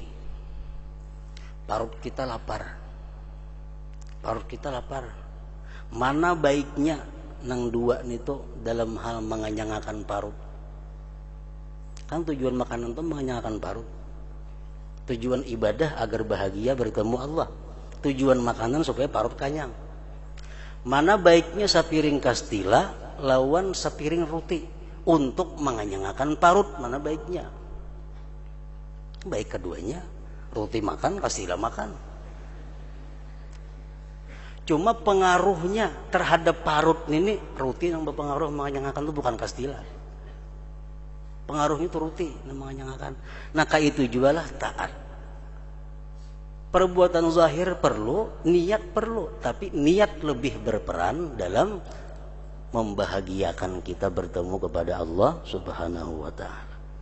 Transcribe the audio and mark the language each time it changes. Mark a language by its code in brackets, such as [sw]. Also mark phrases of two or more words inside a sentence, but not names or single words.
[id] Perut kita lapar. Mana baiknya [bjn] nang dua nito [id] dalam hal mengenyangkan perut? Kan tujuan makanan itu mengenyangkan perut. Tujuan ibadah agar bahagia bertemu Allah. [bjn] Tujuan makanan supaya parut kanyang. Mana baiknya sapiring kastila lawan sapiring roti untuk menganyangkan parut, mana baiknya? [id] Baik keduanya, roti makan, kastila makan. Cuma pengaruhnya terhadap parut ini, roti yang berpengaruh menganyangkan itu bukan kastila. Pengaruhnya itu roti yang menganyangkan. Nah, kayak itu juga lah taat. Perbuatan zahir perlu, niat perlu, tapi niat lebih berperan dalam membahagiakan kita bertemu kepada Allah [ar] Subhanahu wa ta'ala.